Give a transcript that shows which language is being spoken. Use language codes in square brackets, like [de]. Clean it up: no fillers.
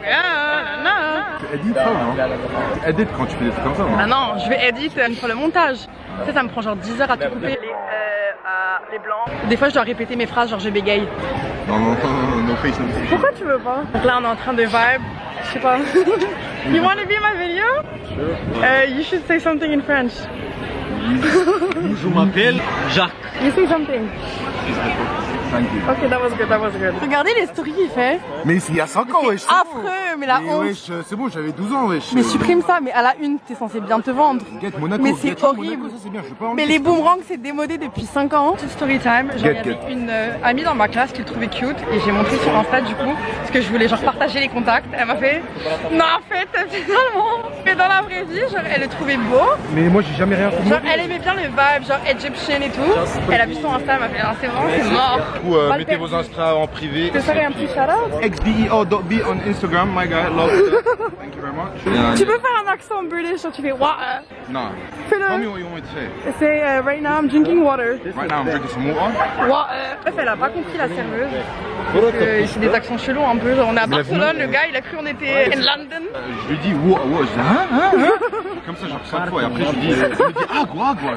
[fr] Tu édites ça non? Tu édites quand tu fais des trucs comme ça non? Ah non je vais éditer une fois le montage. Tu sais ça me prend genre 10 heures à tout couper. Les blancs. Des fois je dois répéter mes phrases genre je bégaye. Non, face, non. Pourquoi tu veux pas? Donc là on est en train de vibe. Je sais pas. [en] You wanna be my video? Sure. You should say something in French. [fr] Je m'appelle Jacques. [en] You say something. Thank you. Ok, that was good, that was good. [fr] Regardez les stories qu'il fait. Mais il y a 5 ans, wesh. Affreux, mais la honte. Wesh, c'est bon, j'avais 12 ans, wesh. Mais supprime ça, mais à la une, t'es censé bien te vendre. Monaco, mais c'est horrible. Monaco, ça, c'est bien, je veux pas mais les boomerangs, c'est démodé depuis 5 ans. Petite story time. Genre, il y avait une amie dans ma classe qui le trouvait cute et j'ai montré sur Insta du coup. Parce que je voulais genre partager les contacts. Elle m'a fait non, en fait, finalement. Mais dans la vraie vie, genre, elle le trouvait beau. Mais moi, j'ai jamais rien fait. Genre, elle aimait bien le vibe, genre Egyptian et tout. Elle a vu son Insta, elle m'a fait ah, c'est vraiment, c'est mort. Du coup, mettez vos Insta en privé. Je te ferai un petit shout-out. [en] xbeo.b on Instagram, my guy, love. Thank you very much. [fr] Tu peux faire un accent british, genre tu fais what? Non. Fais-le. [en] Tell me what you want me to say. C'est right now I'm drinking water. Right now I'm drinking some water. What? [fr] Bref, elle a pas compris la serveuse. C'est des accents chelous un peu. Genre, on est à Barcelone, le gars il a cru on était [en] in London. [fr] Je lui dis what, je dis hein? Comme ça, genre 5 fois et après je lui dis agua.